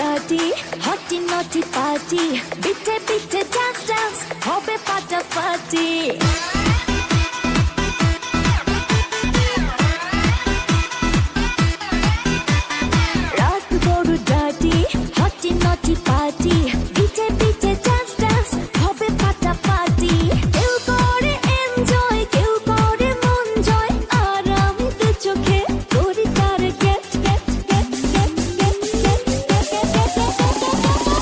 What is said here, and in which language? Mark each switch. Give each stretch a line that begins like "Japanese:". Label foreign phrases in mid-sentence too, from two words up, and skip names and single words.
English: dirty, hotty naughty party.
German: Bitte bitte
English: dance dance,
Bangla: হবে ফাটাফাটি। রাত বড়
English: dirty, hotty naughty party.
German: Bitte bitte
Bangla: dance dance, হবে ফাটাফাটি। কেউ করে enjoy, কেউ করে মন জয়, আর আমি দু চোখে করি তার
English: get get get get get get get।